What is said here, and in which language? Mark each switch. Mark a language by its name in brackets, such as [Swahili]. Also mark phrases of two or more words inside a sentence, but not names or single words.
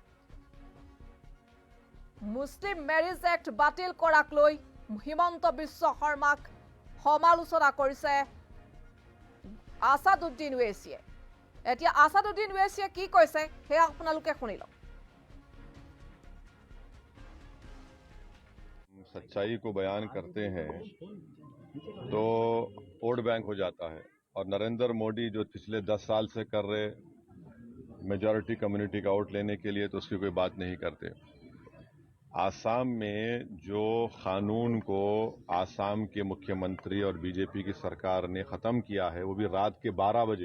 [Assamese] মুছলিম মেৰিজ এক্ট বাতিল কৰাক লৈ হিমন্ত বিশ্ব শৰ্মাক সমালোচনা কৰিছে আসাদুদ্দিন ওৱেইছিয়ে এতিয়া আসাদুদ্দিন ওৱেইছিয়ে কি কৈছে হে আপোনালোকে শুনি লওক [Hindi] सच्चाई को बयान करते हैं तो [English] vote bank [Hindi] हो जाता है और नरेंद्र मोदी जो पिछले 10 साल से कर रहे [English] majority community [Hindi] का वोट लेने के लिए तो उसकी कोई बात नहीं करते आसाम में जो कानून को आसाम के मुख्यमंत्री और बीजेपी की सरकार ने ख़त्म किया है वो भी रात के 12